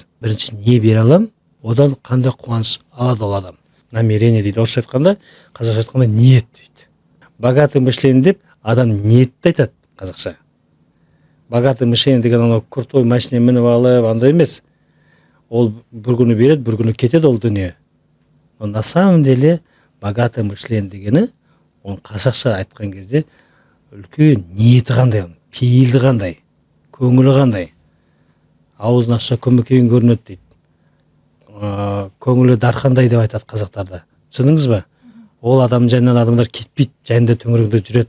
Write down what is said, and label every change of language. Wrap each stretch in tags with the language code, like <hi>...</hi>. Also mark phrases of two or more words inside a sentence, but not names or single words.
<kk>Бірінші не бере алам, одан қандай қуаныш алады ол адам. Намерение дейді. Орысша айтқанда, қазақша айтқанда ниет дейді.</kk> <ru>Богатый мышление</ru> <kk>деп адам ниетті айтады қазақша.</kk> <ru>Богатый мышление</ru> <kk>деген анау крутой машина мініп алып, андай емес. Ол бір күні береді, бір күні кетеді ол дүние.</kk> <ru>Но на самом деле богатый мышление</ru> <kk>дегені, оны қазақша айтқан кезде үлкен ниеті қандай, пейілді қандай, көңілі қандай. Аузын ашса көмекейін көрінеді дейді. Көңілі дарқандай деп айтады қазақтарда. Түсіндіңіз ба? Ол адам жанынан адамдар кетпейді, жанында төңірегінде жүреді.</kk>